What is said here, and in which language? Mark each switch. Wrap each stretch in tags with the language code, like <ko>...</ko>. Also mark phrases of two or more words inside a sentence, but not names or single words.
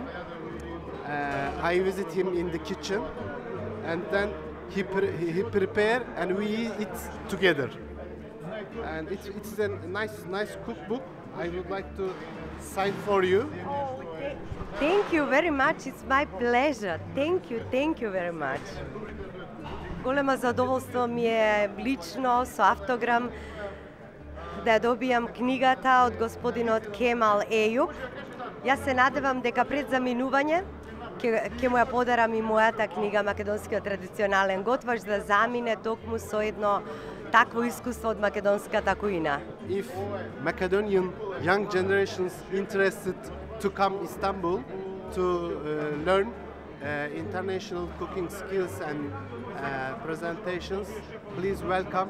<en>I visit him in the kitchen, and then he prepare and we eat together. And it's a nice cookbook. I would like to sign for you. Thank you very much. It's my pleasure. Thank you very much.</en> <mk>Голема задоволство ми е лично со автограм да ја добијам книгата од господинот Кемал Ејуп. Јас се надевам дека пред заминување ќе му ја подарам и мојата книга Македонскиот традиционален готвач да замине токму со едно такво искуство од македонската кујна.</mk> <en>If Macedonian young generations interested to come Istanbul to learn international cooking skills and presentations, please welcome.</en>